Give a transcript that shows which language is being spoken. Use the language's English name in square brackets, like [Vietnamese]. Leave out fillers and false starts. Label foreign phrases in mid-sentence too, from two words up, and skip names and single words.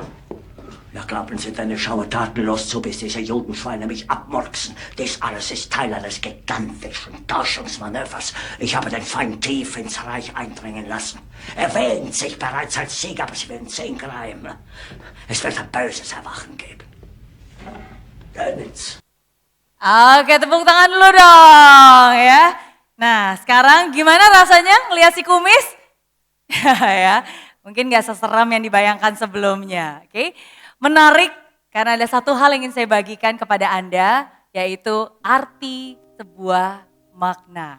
[German] Ja, glauben Sie deine Schaue tatenlos zu, bis diese Judenschweine mich abmurksen. Dies alles ist Teil eines gigantischen Täuschungsmanövers. Ich habe den Feind tief ins Reich eindringen lassen. Er wähnt sich bereits als Sieger, aber Sie werden sehen, Greim. Es wird ein böses Erwachen geben. Dönitz. [Indonesian] Oke, tepuk tangan dulu dong ya. Nah, sekarang gimana rasanya ngeliat si kumis? Ya, mungkin gak seseram yang dibayangkan sebelumnya. Oke, menarik karena ada satu hal yang ingin saya bagikan kepada Anda, yaitu arti sebuah makna.